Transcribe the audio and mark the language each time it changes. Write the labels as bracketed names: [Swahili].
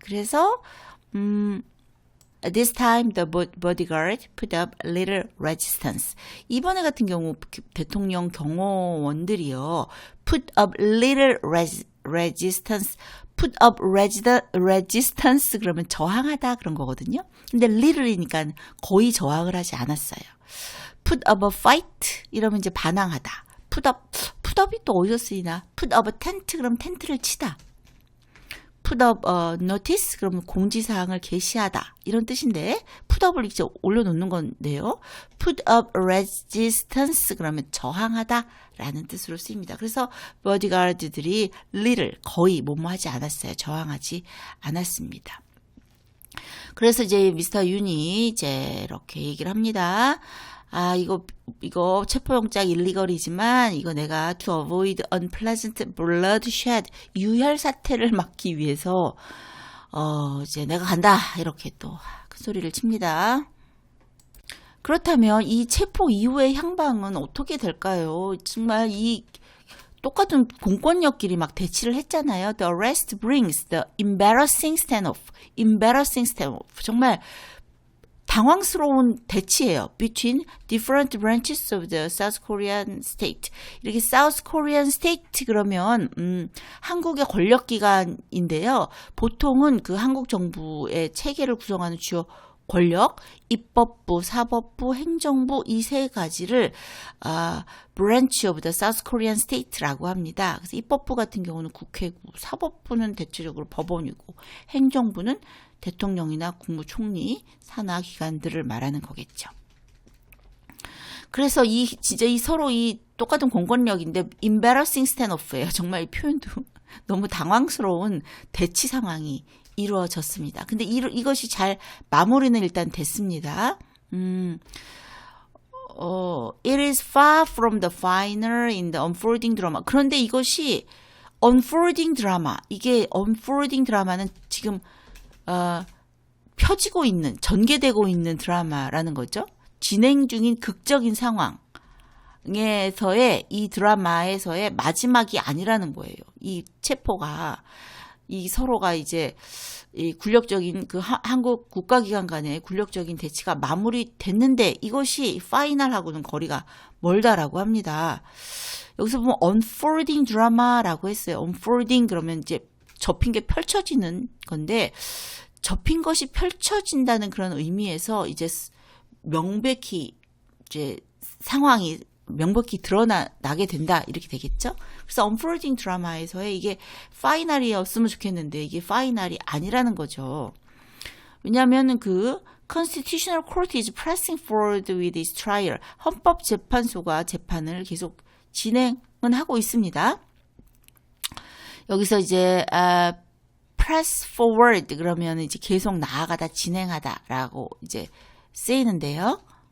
[Korean] 그래서 [English] this time the bodyguard put up little resistance. [Korean] 이번에 같은 경우 대통령 경호원들이요, [English] put up little resistance. [Korean] put up resistance 그러면 저항하다 그런 거거든요. 근데 little이니까 거의 저항을 하지 않았어요. put up a fight 이러면 이제 반항하다. put up이 또 어디서 쓰이나? put up a tent 그러면 텐트를 치다. put up a notice 그러면 공지사항을 게시하다 이런 뜻인데 put up을 이제 올려놓는 건데요. put up resistance 그러면 저항하다 라는 뜻으로 쓰입니다. 그래서 bodyguard들이 little 거의 뭐뭐하지 않았어요. 저항하지 않았습니다. 그래서 이제 미스터 윤이 이제 이렇게 얘기를 합니다. 이거 체포영장 일리걸이지만 이거 내가 [English] to avoid unpleasant bloodshed [Korean] 유혈 사태를 막기 위해서 이제 내가 간다 이렇게 또 큰 소리를 칩니다. 그렇다면 이 체포 이후의 향방은 어떻게 될까요? 정말 이 똑같은 공권력끼리 막 대치를 했잖아요. [English] The arrest brings the embarrassing standoff. embarrassing standoff. [Korean] 정말 당황스러운 대치예요. [English] Between different branches of the South Korean state. [Korean] 이렇게 South Korean state 그러면 한국의 권력기관인데요. 보통은 그 한국 정부의 체계를 구성하는 주요 권력, 입법부, 사법부, 행정부 이 세 가지를 [English] branch of the South Korean state [Korean] 라고 합니다. 그래서 입법부 같은 경우는 국회고, 사법부는 대체적으로 법원이고, 행정부는 대통령이나 국무총리, 산하 기관들을 말하는 거겠죠. 그래서 진짜 서로 똑같은 공권력인데 [English] embarrassing standoff [Korean] 예요. 정말 이 표현도 너무 당황스러운 대치 상황이 이루어졌습니다. 근데 이것이 잘 마무리는 일단 됐습니다. [English] It is far from the final in the unfolding drama. [Korean] 그런데 이것이 unfolding drama. 이게 unfolding drama는 지금 펴지고 있는, 전개되고 있는 드라마라는 거죠. 진행 중인 극적인 상황에서의 이 드라마에서의 마지막이 아니라는 거예요. 이 체포가 이 서로가 이제 이 굴욕적인 그 한국 국가기관 간의 굴욕적인 대치가 마무리됐는데 이것이 파이널하고는 거리가 멀다라고 합니다. 여기서 보면 unfolding 드라마라고 했어요. unfolding 그러면 이제 접힌 게 펼쳐지는 건데 접힌 것이 펼쳐진다는 그런 의미에서 이제 명백히 이제 상황이 명백히 드러나게 된다 이렇게 되겠죠. 그래서 unfolding 드라마에서의 이게 파이널이었으면 좋겠는데 이게 파이널이 아니라는 거죠. 왜냐하면 그 [English] Constitutional Court is pressing forward with its trial. [Korean] 헌법재판소가 재판을 계속 진행은 하고 있습니다. 여기서 이제 press forward 그러면 이제 계속 나아가다 진행하다라고 이제 쓰이는데요.